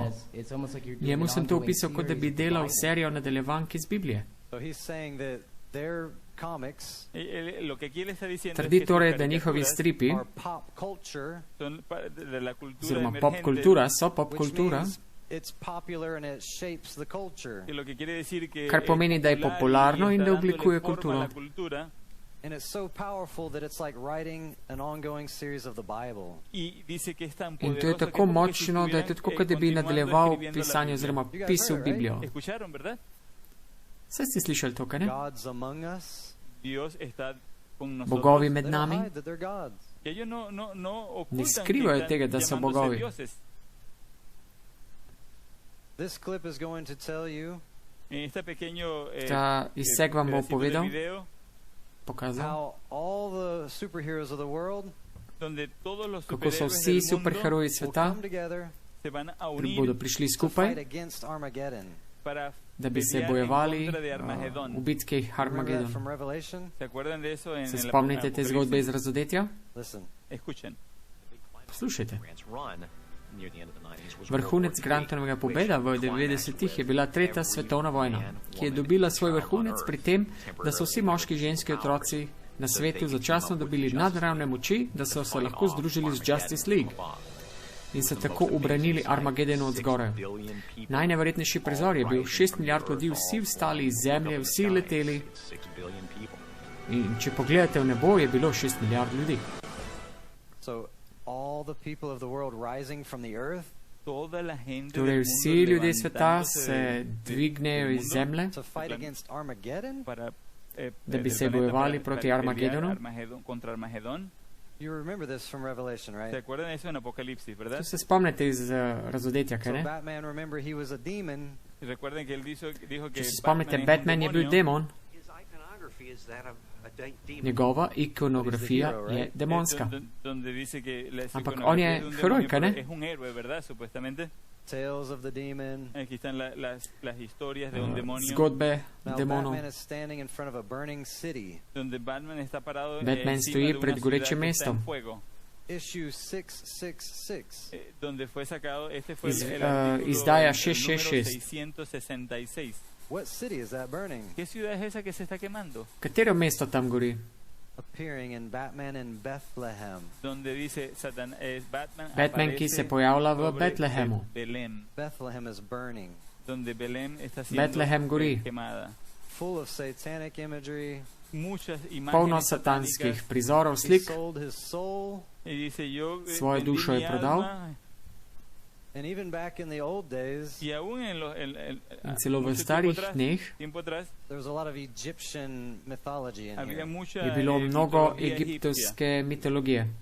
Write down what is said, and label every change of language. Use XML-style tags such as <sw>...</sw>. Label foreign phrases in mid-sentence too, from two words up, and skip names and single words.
<sl>Njemu sem to opisal, kot da bi delal serijo nadaljevank iz Biblije. Trdi torej, da njihovi stripi, oziroma popkultura, so popkultura,</sl> <en>it's popular and it shapes the culture.</en> <sl>Kar pomeni, da je popularno in da oblikuje kulturo.</sl> <en>And it's so powerful that it's like writing an ongoing series of the Bible.</en> <sl>In to je tako močno, da je to tako, kot da bi nadaljeval pisanje oziroma pisal Biblijo. Saj ste slišali to, kaj ne?</sl> <en>God's among us.</en> <sl>Bogovi med nami</sl> <en>Hide that they're gods.</en> <sl>ne skrivajo tega, da so bogovi.</sl> <en>This clip is going to tell you</en> <sl>Ta izseg vam bo povedal, pokazal,</sl> <en>how all the superheroes of the world</en> <sl>kako so vsi superheroji</sl> <en>will</en> <sl>sveta,</sl> <en>come together</en> <sl>bodo prišli</sl> <en>to</en> <sl>skupaj,</sl> <en>fight against Armageddon.</en> <sl>da bi se bojevali v bitki</sl> <en>Remember that</en> <sl>Armagedon.</sl> <en>from Revelation?</en> <sl>Se spomnite te zgodbe iz Razodetja?</sl> <en>Listen.</en> <sl>Poslušajte. Vrhunec Grantonovega pobeda v 90-ih je bila tretja svetovna vojna, ki je dobila svoj vrhunec pri tem, da so vsi moški, ženski otroci na svetu začasno dobili nadnaravne moči, da so se lahko združili z Justice League in se tako ubranili Armagedonu od zgoraj. Najneverjetnejši prizor je bil 6 milijard ljudi, vsi vstali iz zemlje, vsi leteli. In če pogledate v nebo, je bilo 6 milijard ljudi.</sl> <en>So all the people of the world rising from the earth</en> <sl>Torej vsi ljudje sveta se dvignejo iz zemlje,</sl> <en>to fight against Armageddon?</en> <sl>da bi se bojevali proti Armagedonu.</sl> <en>You remember this from Revelation, right?</en> <sl>To se spomnite iz Razodetja, kaj</sl> <en>So</en> <sl>ne?</sl> <en>Batman, remember, he was a demon.</en> <sl>Če se spomnite, Batman je bil demon, njegova ikonografija je demonska. Ampak on je heroj, kaj ne?</sl> <en>Tales of the demon.</en> <sl>Zgodbe</sl> <en>Now</en> <sl>demonov.</sl> <en>Batman is standing in front of a burning city.</en> <sl>Batman stoji pred gorečim mestom.</sl> <en>Issue 666.</en> <sl>Izdaja 666.</sl> <en>What city is that burning?</en> <sl>Katero mesto tam gori?</sl> <en>Appearing in Batman in Bethlehem.</en> <sl>Batman, ki se pojavlja v Betlehemu.</sl> <en>Bethlehem is burning.</en> <sl>Betlehem gori.</sl> <en>Full of satanic imagery.</en> <sl>Polno satanskih prizorov,</sl> <en>He</en> <sl>slik.</sl> <en>sold his soul.</en> <sl>Svojo dušo je prodal.</sl> <en>And even back in the old days,</en> <sl>In celo v starih dneh</sl> <en>there was a lot of Egyptian mythology in here.</en> <sl>je bilo mnogo egiptovske mitologije.</sl>